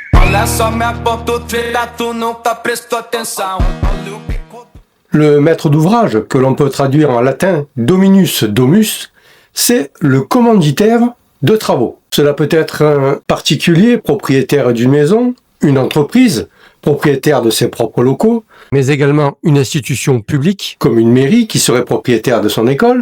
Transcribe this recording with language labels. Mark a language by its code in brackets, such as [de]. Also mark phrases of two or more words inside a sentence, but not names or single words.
[pt] Olha só minha ponta treta, tu nunca prestou atenção. [fr] Le maître d'ouvrage, que l'on peut traduire en latin [la] dominus domus, [fr] c'est le commanditaire de travaux. Cela peut être un particulier propriétaire d'une maison, une entreprise propriétaire de ses propres locaux, mais également une institution publique, comme une mairie qui serait propriétaire de son école.